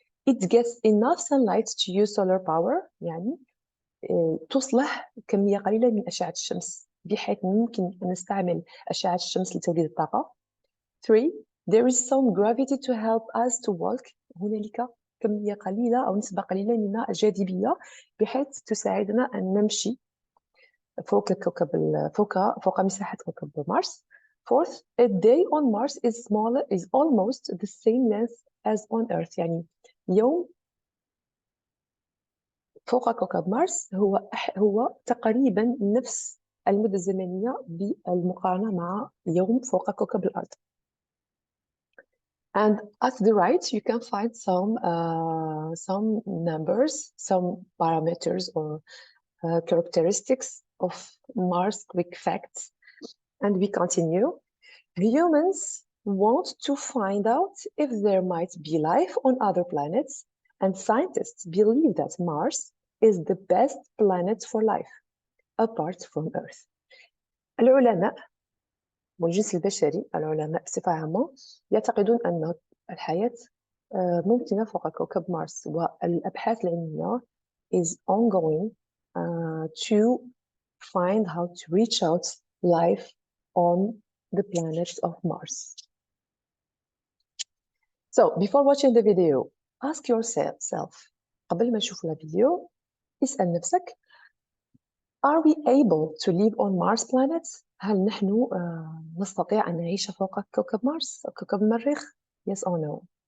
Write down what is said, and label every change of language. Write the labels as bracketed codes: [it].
[en] It gets enough sunlight to use solar power، [ar] يعني تصلح كمية قليلة من أشعة الشمس بحيث يمكن أن نستعمل أشعة الشمس لتوليد الطاقة. 3. [en] There is some gravity to help us to walk. [ar] هنالك كمية قليلة أو نسبة قليلة من الجاذبية بحيث تساعدنا أن نمشي فوق مساحة كوكب مارس. 4. [en] A day on Mars is almost the same length as on Earth، [ar] يعني يوم فوق كوكب مارس هو تقريبا نفس المدة الزمنية بالمقارنة مع يوم فوق كوكب الأرض. [en] And at the right, you can find some numbers, some parameters or characteristics of Mars quick facts. And we continue. Humans want to find out if there might be life on other planets, and scientists believe that Mars is the best planet for life, apart from Earth. [ar] العلماء والجنس البشري، العلماء بصفة عامة يعتقدون أن الحياة ممكنة فوق كوكب مارس، والأبحاث العلمية [en] is ongoing to find how to reach out life on the planet of Mars. So before watching the video, ask yourself [ar] قبل ما تشوف الفيديو اسأل نفسك [en] Are we able to live on Mars planet؟ [ar] هل نحن نستطيع أن نعيش فوق كوكب مارس أو كوكب المريخ؟ [en] Yes or no?